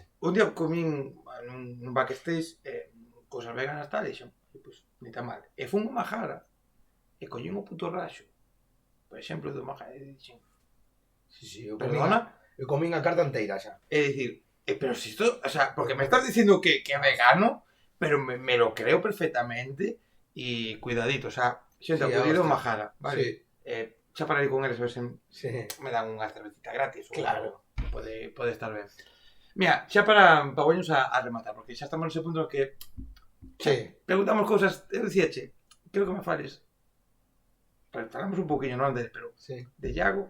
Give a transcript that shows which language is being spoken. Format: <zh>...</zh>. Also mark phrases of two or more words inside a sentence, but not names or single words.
<gl>Un día comín nun backstage cosas veganas tal, e xo, pois,</gl> <es>ni tan mal.</es> <gl>E fun ao Majara, e collín o puto raxo, por exemplo, do Majara, e dixen, sí, eu comín a carta inteira xa. É dicir,</gl> <es>pero si esto, o sea, porque me estás diciendo que es vegano, pero me lo creo perfectamente y cuidadito, o sea,</es> <gl>xente, sí, acudido Majara, vale? Sí. Xa para ir con eles, a ver se me dan unha cervecita gratis. Claro. Pode estar ben. Mira, xa para volvernos a rematar, porque xa estamos nese punto no que preguntamos cousas, eu dicía, creo que me fales, falamos un poquinho, non de, pero de Iago.</gl>